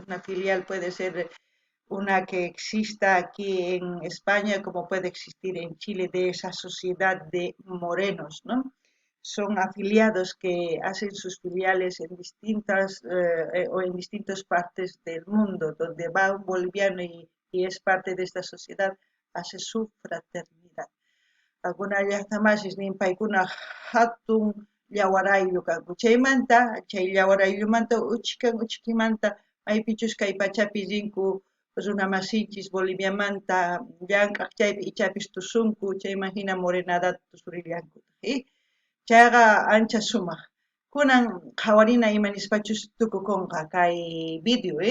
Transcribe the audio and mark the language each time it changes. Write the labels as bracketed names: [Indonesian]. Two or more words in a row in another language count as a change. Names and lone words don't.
[Spanish] Una filial puede ser una que exista aquí en España como puede existir en Chile, de esa sociedad de morenos, ¿no? Son afiliados que hacen sus filiales en distintas o en distintas partes del mundo, donde va un boliviano y es parte de esta sociedad, hace su fraternidad. [Quechua] Alguna llaqtamasis nin paykuna hatun llawaraylu kanku. Chaymanta, chay llawaraylumanta uchikimanta maypichus kay pachapi rinku runa masinchis Boliviamanta llank'aq chaypi ichapis tusunku chayman hina morenadata tusurillanku. Chayqa ancha sumaq. Kunan qhawarina imanispachus tukukunqa kay video,